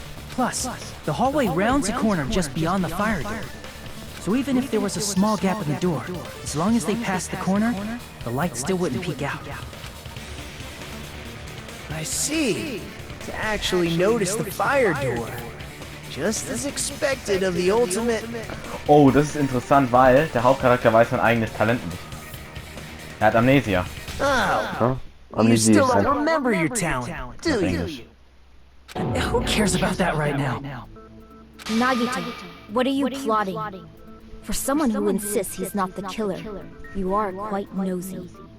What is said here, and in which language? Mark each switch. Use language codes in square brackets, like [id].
[en] Plus, the hallway rounds a corner just beyond the fire door. So even if there was a small gap in the door, as long as they passed the corner, the light still wouldn't peek out. I see. To actually notice the fire door. Just as expected of the ultimate... [de] Oh, das ist interessant, weil der Hauptcharakter weiß sein eigenes Talent nicht. Er hat Amnesia. [en] Oh, you still don't remember your talent, do you? Who cares about that right now? Nagito, what are you plotting? For someone who insists he's not the killer, you are quite nosy.